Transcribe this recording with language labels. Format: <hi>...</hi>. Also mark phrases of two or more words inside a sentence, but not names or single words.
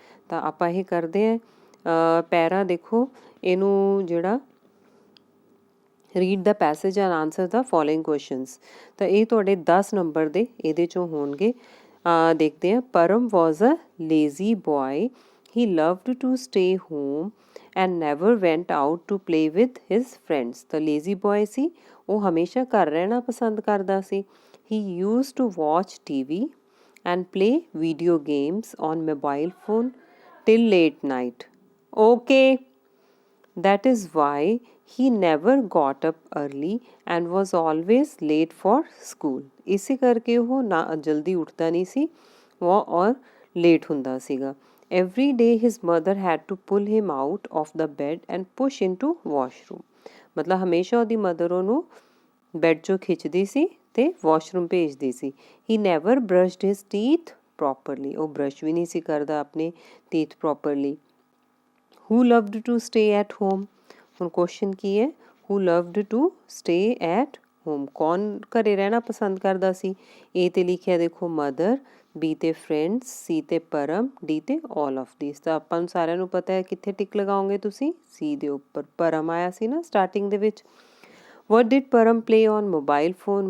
<pa>ਤਾਂ ਆਪਾਂ ਇਹ ਕਰਦੇ ਹਾਂ। ਪੈਰਾ ਦੇਖੋ, ਇਹਨੂੰ ਜਿਹੜਾ</pa> <en>read the passage and answer the following questions,</en> <pa>ਤਾਂ ਇਹ ਤੁਹਾਡੇ 10 ਨੰਬਰ ਦੇ ਇਹਦੇ ਚੋਂ ਹੋਣਗੇ। ਦੇਖਦੇ ਹਾਂ।</pa> <en>Param was a lazy boy, he loved to stay home and never went out to play with his friends।</en> <pa>ਤਾਂ</pa> <en>lazy boy</en> <pa>ਸੀ, ਉਹ ਹਮੇਸ਼ਾ ਘਰ ਰਹਿਣਾ ਪਸੰਦ ਕਰਦਾ ਸੀ।</pa> <en>he used to watch TV and play video games on mobile phone till late night। okay, that is why he never got up early and was always late for school।</en> <pa>ਇਸੇ ਕਰਕੇ ਉਹ ਨਾ ਜਲਦੀ ਉੱਠਦਾ ਨਹੀਂ ਸੀ ਉਹ ਔਰ ਲੇਟ ਹੁੰਦਾ ਸੀਗਾ।</pa> <en>every day his mother had to pull him out of the bed and push into washroom।</en> <pa>ਮਤਲਬ ਹਮੇਸ਼ਾ ਉਹਦੀ ਮਦਰ ਉਹਨੂੰ ਬੈੱਡ 'ਚੋਂ ਖਿੱਚਦੀ ਸੀ ਅਤੇ ਵਾਸ਼ਰੂਮ ਭੇਜਦੀ ਸੀ।</pa> <en>he never brushed his teeth properly।</en> <pa>ਉਹ ਬਰਸ਼ ਵੀ ਨਹੀਂ ਸੀ ਕਰਦਾ ਆਪਣੇ</pa> <en>teeth properly। who loved to stay at home।</en> <pa>ਹੁਣ ਕੁਐਸਚਨ ਕੀ ਹੈ,</pa> <en>who loved to stay at home,</en> <pa>ਕੌਣ ਘਰੇ ਰਹਿਣਾ ਪਸੰਦ ਕਰਦਾ ਸੀ। ਏ 'ਤੇ ਲਿਖਿਆ ਦੇਖੋ ਮਦਰ, ਬੀ 'ਤੇ ਫਰੈਂਡਸ, ਸੀ 'ਤੇ ਪਰਮ, ਡੀ 'ਤੇ</pa> <en>all of this.</en> <pa>ਤਾਂ ਆਪਾਂ ਨੂੰ ਸਾਰਿਆਂ ਨੂੰ ਪਤਾ ਹੈ ਕਿੱਥੇ ਟਿਕ ਲਗਾਓਗੇ ਤੁਸੀਂ, ਸੀ ਦੇ ਉੱਪਰ। ਪਰਮ ਆਇਆ ਸੀ ਨਾ ਸਟਾਰਟਿੰਗ ਦੇ ਵਿੱਚ।</pa> <en>what did Param play on mobile phone.</en>